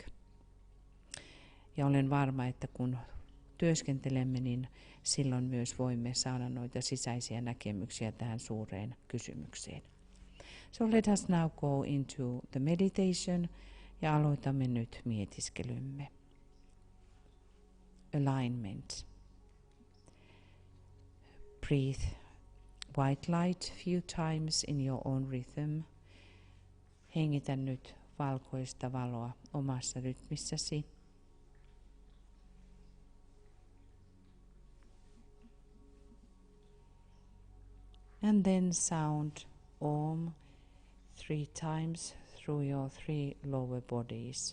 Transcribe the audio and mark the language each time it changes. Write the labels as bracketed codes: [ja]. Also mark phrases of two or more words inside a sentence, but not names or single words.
[fi] Ja olen varma, että kun työskentelemme, niin silloin myös voimme saada noita sisäisiä näkemyksiä tähän suureen kysymykseen. [en] So let us now go into the meditation [fi] ja aloitamme nyt mietiskelymme. [en] Alignment. Breathe white light few times in your own rhythm. [fi] Hengitä nyt valkoista valoa omassa rytmissäsi. [en] And then sound Om 3 times through your 3 lower bodies.